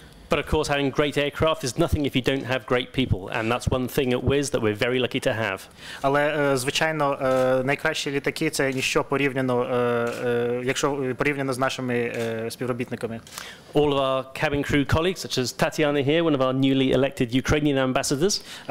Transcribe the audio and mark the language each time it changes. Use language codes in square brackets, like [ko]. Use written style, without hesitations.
[en] But of course, having great aircraft is nothing if you don't have great people, and that's one thing at Wizz that we're very lucky to have. [uk] Але звичайно, найкращі літаки це ніщо порівняно, якщо порівняно з нашими співробітниками. [en] All of our cabin crew colleagues, such as Tatiana here, one of our newly elected Ukrainian ambassadors.